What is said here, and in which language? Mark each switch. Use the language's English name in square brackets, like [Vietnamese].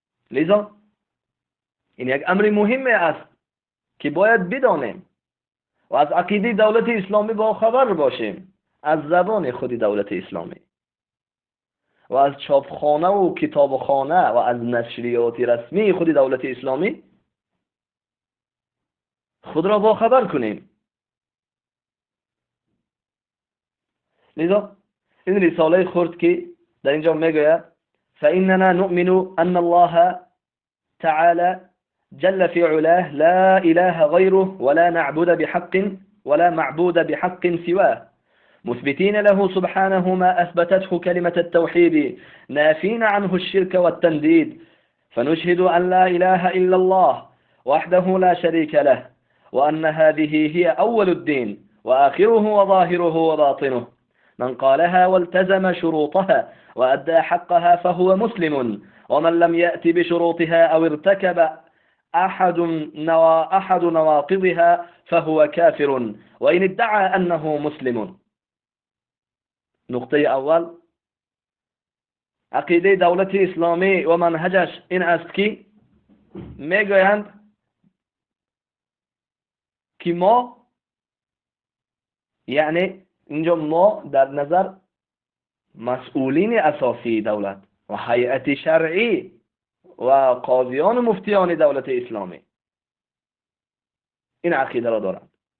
[Persian] لذا این یک امر مهم است که باید بدانیم و از عقیده دولت اسلامی با خبر باشیم، از زبان خود دولت اسلامی و از چاپخانه و کتابخانه و از نشریات رسمی خود دولت اسلامی خود را با خبر کنیم. لذا این رساله خرد که در اینجا میگوید [Arabic] فإننا نؤمن أن الله تعالى جل في علاه لا إله غيره ولا نعبد بحق ولا معبود بحق سواه، مثبتين له سبحانه ما أثبتته كلمة التوحيد نافين عنه الشرك والتنديد، فنشهد أن لا إله إلا الله وحده لا شريك له، وأن هذه هي أول الدين وآخره وظاهره وباطنه، من قالها والتزم شروطها وأدى حقها فهو مسلم، ومن لم يأت بشروطها أو ارتكب أحد نواقضها فهو كافر وإن ادعى أنه مسلم. [Persian] نقطه اول، عقیده دولت اسلامی و منهجش این است که میگویند که ما، یعنی اینجا ما در نظر مسئولین اساسی دولت و هیئت شرعی و قاضیان و مفتیان دولت اسلامی این عقیده را دارند.